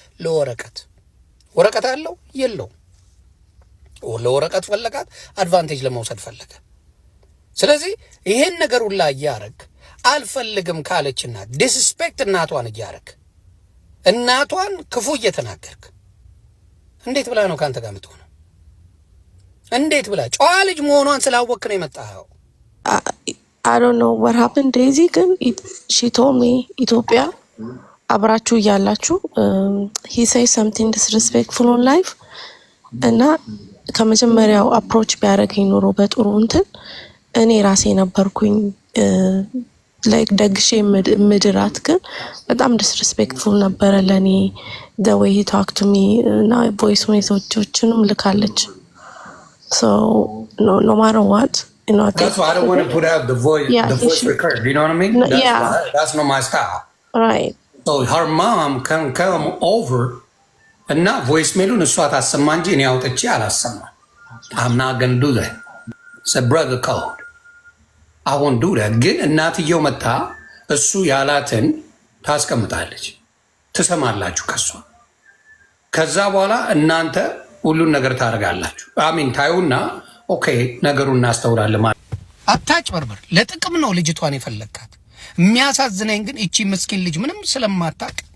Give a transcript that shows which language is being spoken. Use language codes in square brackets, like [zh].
[am] ለወረቀት። ወረቀት አለው የለው? ለወረቀት ፈለጋት፣ አድቫንቴጅ ለመውሰድ ፈለገ። ስለዚህ ይሄን ነገር ሁላ እያረግ አልፈልግም ካለችና ዲስስፔክት እናቷን እያረግ እናቷን ክፉ እየተናገርክ እንዴት ብላ ነው ካንተ ጋር የምትሆነው? እንዴት ብላ? ጨዋ ልጅ መሆኗን ስላወቅ ነው የመጣኸው። [en] I don't know what happened [am] Daisy ግን [en] she told me [am] ኢትዮጵያ አብራችሁ እያላችሁ [en] he said something disrespectful on live [am] እና ከመጀመሪያው አፕሮች ቢያደርገኝ ኖሮ በጥሩ እንትን እኔ ራሴ ነበርኩኝ ላይክ ደግሼ ምድራት። ግን በጣም ዲስሪስፔክትፉል ነበረ ለኔ [en] the way he talked to me [am] እና ቮይስ ሜሴጆችንም ልካለች። [en] so no matter what, you know, that's why I don't want to put out the voice record, you know what I mean? That's not my style, right? So her mom can come over and not voice mail [am] እሷ ታሰማ እንጂ እኔ አውጥቼ አላሰማ። [en] I'm not going to do that. It's a brother code. I won't do that. [am] ግን እናትየው መታ እሱ ያላትን ታስቀምጣለች፣ ትሰማላችሁ ከሷ። ከዛ በኋላ እናንተ ሁሉን ነገር ታደርጋላችሁ። አሚን ታዩና ኦኬ ነገሩን እናስተውላለን ማለት። አታጭበርበር። ለጥቅም ነው ልጅቷን የፈለግካት። የሚያሳዝነኝ ግን እቺ ምስኪን ልጅ ምንም ስለማታቅ